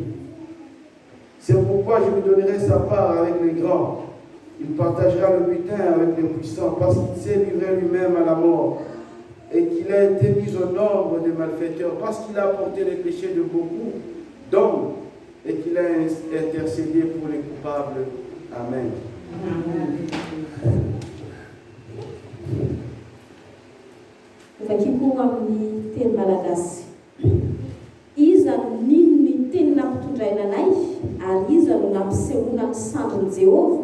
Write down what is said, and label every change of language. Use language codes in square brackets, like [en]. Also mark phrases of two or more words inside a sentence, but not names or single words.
[fr] C'est pourquoi je lui donnerai sa part avec les grands. Il partagera le butin avec les puissants, parce qu'il s'est livré lui-même à la mort, et qu'il a été mis au nombre des malfaiteurs, parce qu'il a porté les péchés de beaucoup d'hommes, et qu'il a intercédé pour les coupables. Amen. [mg] Vakiko amin'ny teny malagasy. Iza nino ny teny nampitondrainanay ary iza no nampisehoana ny sandrin'i Jehova.